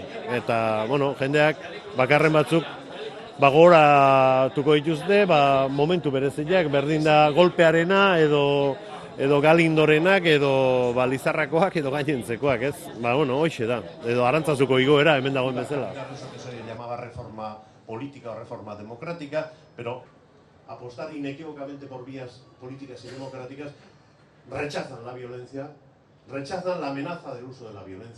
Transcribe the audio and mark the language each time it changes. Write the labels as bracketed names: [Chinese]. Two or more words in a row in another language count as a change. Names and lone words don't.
[Basque] Eta, jendeak bakarren batzuk gogoratuko dituzte, momentu bereziak, berdin da golpearena edo Galindorenak, edo Lizarrakoak, edo gainentzekoak, ez? Hoxe da. Edo Arantzazuko igoera, hemen dagoen bezala. [Spanish] Se llamaba reforma política o reforma democrática, pero apostar inequívocamente por vías políticas y democráticas rechazan la violencia, rechazan la amenaza del uso de la violencia.